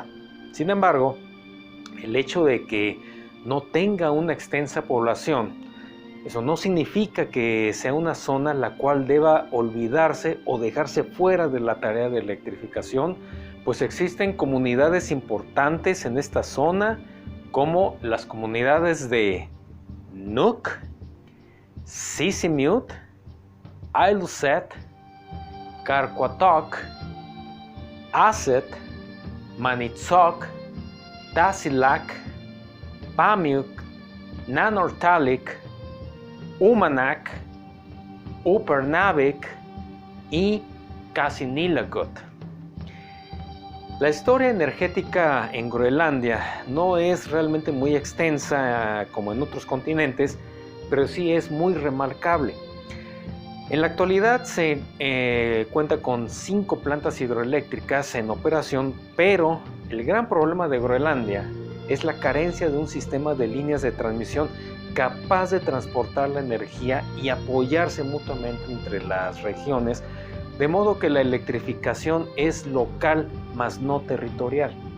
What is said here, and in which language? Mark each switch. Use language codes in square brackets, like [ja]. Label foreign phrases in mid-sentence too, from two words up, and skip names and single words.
[es] Sin embargo, el hecho de que no tenga una extensa población, eso no significa que sea una zona la cual deba olvidarse o dejarse fuera de la tarea de electrificación, pues existen comunidades importantes en esta zona, como las comunidades de Nuuk, Sisimiut, Ilulissat, Qarqaotoq, Aset, Maniitsoq, Tasiilaq, Paamiut, Nanortalik, Uummannaq, Upernavik y Qasiginnguit. La historia energética en Groenlandia no es realmente muy extensa como en otros continentes, pero sí es muy remarcable. En la actualidad se cuenta con 5 plantas hidroeléctricas en operación, pero el gran problema de Groenlandia es la carencia de un sistema de líneas de transmisión capaz de transportar la energía y apoyarse mutuamente entre las regiones, de modo que la electrificación es local más no territorial.